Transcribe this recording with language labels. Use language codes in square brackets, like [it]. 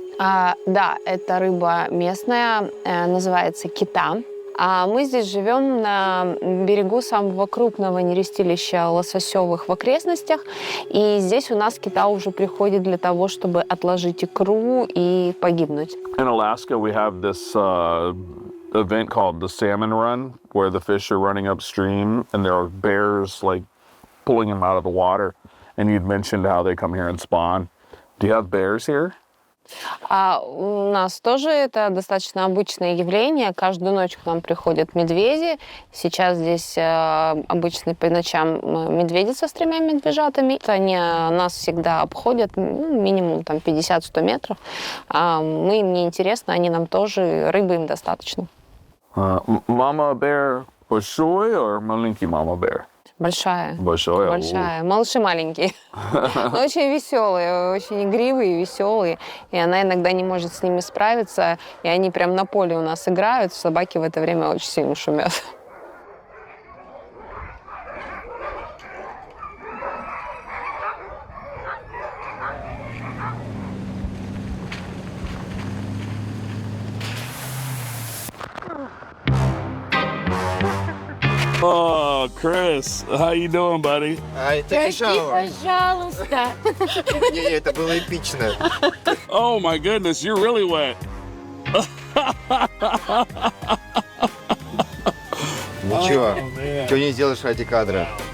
[ru] Да, это рыба местная, называется кита. А мы здесь живем на берегу самого крупного нерестилища лососевых в окрестностях. И здесь у нас кита уже приходит для того, чтобы отложить икру и погибнуть. [en] In Alaska, we have this event called the Salmon Run, where the fish are running upstream and there are bears like pulling them out of the water. And you'd mentioned how they come here and spawn. Do you have bears here? [ru] У нас тоже это достаточно обычное явление. Каждую ночь к нам приходят медведи. Сейчас здесь обычно по ночам медведица с 3 медвежатами. Они нас всегда обходят минимум 50-100 метров. Мы им не интересно, они нам тоже, рыбы им достаточно. [en] Mama bear [ru] большой [en] or [ru] маленький [en] mama bear? [ru] Большая. Большая. Большая. Малыши маленькие. Но очень веселые, очень игривые, веселые. И она иногда не может с ними справиться. И они прям на поле у нас играют. Собаки в это время очень сильно шумят. [en] Oh, Chris, how you doing, buddy? [ru] Пожалуйста. Не, это было эпично. [en] Oh my goodness, you're really wet. [ru] Ничего, что не сделаешь ради кадра.